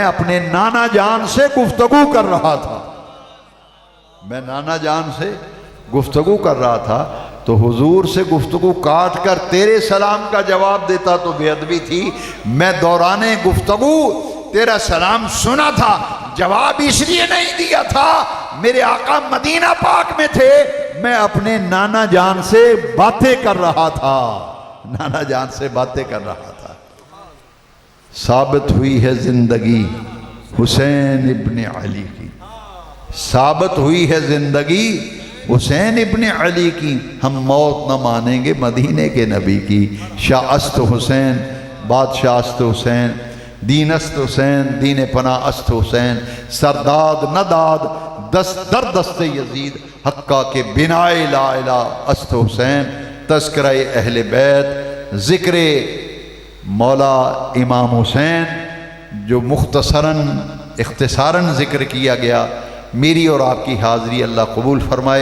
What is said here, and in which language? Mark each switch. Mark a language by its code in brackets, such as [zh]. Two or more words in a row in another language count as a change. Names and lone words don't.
[ur] اپنے نانا جان سے گفتگو کر رہا تھا، میں نانا جان سے گفتگو کر رہا تھا تو حضور سے گفتگو کاٹ کر تیرے سلام کا جواب دیتا تو بے ادبی تھی، میں دوران گفتگو تیرا سلام سنا تھا، جواب اس لیے نہیں دیا تھا میرے آقا مدینہ پاک میں تھے، میں اپنے نانا جان سے باتیں کر رہا تھا، نانا جان سے باتیں کر رہا تھا۔ ثابت ہوئی ہے زندگی حسین ابن علی کی، ثابت ہوئی ہے زندگی حسین ابن علی کی، ہم موت نہ مانیں گے مدینے کے نبی کی۔ [fa] شاہ است حسین بادشاہ است حسین، دین است حسین، دین پناہ است حسین، سرداد نداد دست در دست یزید، حقہ کے بنائے لا الہ است حسین، [ur] تذکرہ اہل بیت، ذکر مولا امام حسین جو مختصراً اختصاراً ذکر کیا گیا، میری اور آپ کی حاضری اللہ قبول فرمائے۔